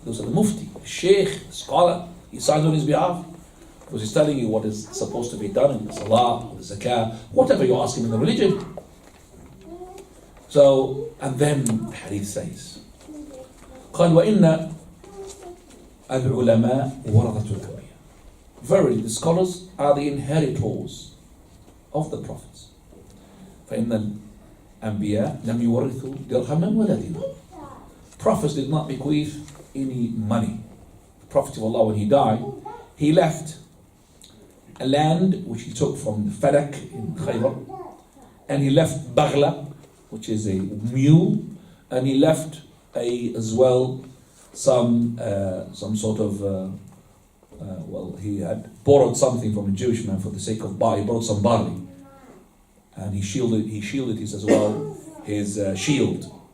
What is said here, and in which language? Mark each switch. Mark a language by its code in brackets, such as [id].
[en] Those are the mufti, the sheikh, the scholar. He signs on his behalf because he's telling you what is supposed to be done in the salah, the zakah, whatever you're asking in the religion. So, and then the hadith says, [ar] قال وإن العلماء ورثة الأنبياء. [en] Verily, the scholars are the inheritors of the prophets. [ar] فإن الأنبياء لم يورثوا درهما ولا دينار. [en] Prophets did not bequeath any money. The Prophet of Allah, when he died, he left a land which he took from the Fadak in Khaybar, and he left Baghla, which is a mule, and he left as well some sort of he had borrowed something from a Jewish man for the sake of barley. He borrowed some barley, and he shielded his as well his shield.